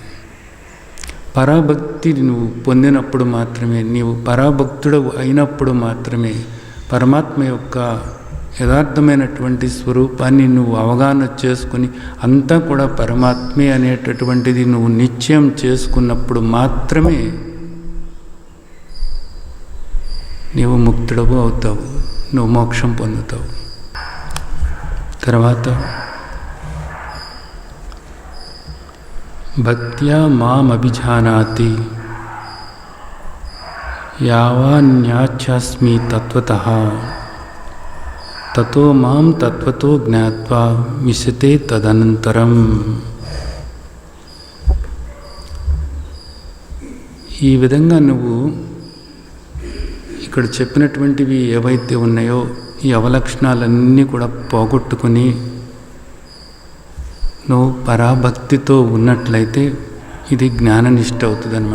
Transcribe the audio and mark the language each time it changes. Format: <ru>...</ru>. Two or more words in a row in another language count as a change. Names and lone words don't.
<te>పరాభక్తి నువ్వు పొందినప్పుడు మాత్రమే, నీవు పరాభక్తుడు అయినప్పుడు మాత్రమే పరమాత్మ యొక్క యథార్థమైనటువంటి స్వరూపాన్ని నువ్వు అవగాహన చేసుకుని అంతా కూడా పరమాత్మే అనేటటువంటిది నువ్వు నిశ్చయం చేసుకున్నప్పుడు మాత్రమే నీవు ముక్తుడవు అవుతావు, నువ్వు మోక్షం పొందుతావు.</te> <sa>తర్వాత భక్త్యా మామభిజానాతి యావాన్యాచాస్మి తత్వతః తతో మాం తత్వతో జ్ఞాత్వా విశతే తదనంతరం.</sa> <te>ఈ విధంగా నువ్వు ఇక్కడ చెప్పినటువంటివి ఏవైతే ఉన్నాయో ఈ అవలక్షణాలన్నీ కూడా పోగొట్టుకుని నువ్వు పరాభక్తితో ఉన్నట్లయితే ఇది జ్ఞాననిష్ట అవుతుంది అన్నమాట.</te>